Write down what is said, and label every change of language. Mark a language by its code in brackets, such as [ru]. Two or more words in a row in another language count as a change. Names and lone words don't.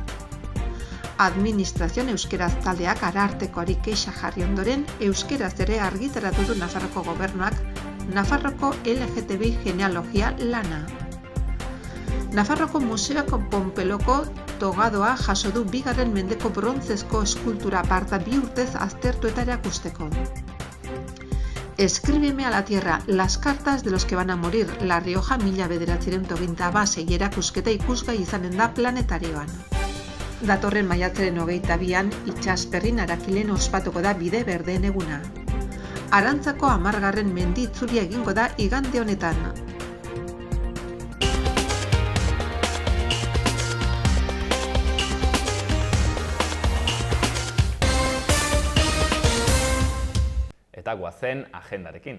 [eu] Administrazioan euskeraz taldeak arartekoari keixa jarri ondoren, euskeraz ere argitaratu du Nafarroko gobernuak Nafarroko LGTBI genealogia lana. Nafarroko Museoak Ponpeloko togadoa jaso du 2. mendeko brontzezko eskultura aparta 2 urtez aztertu eta erakusteko. Escríbeme a la tierra, las cartas de los que van a morir, La Rioja 1926 erakusketa ikusgai izanen da planetarioan. Datorren maiatzaren 22an Itsasperrin Arakilen ospatuko da bide berdeen eguna. Arantzako 10. mendi itzulia egingo da igande honetan. Eta goazen agendarekin.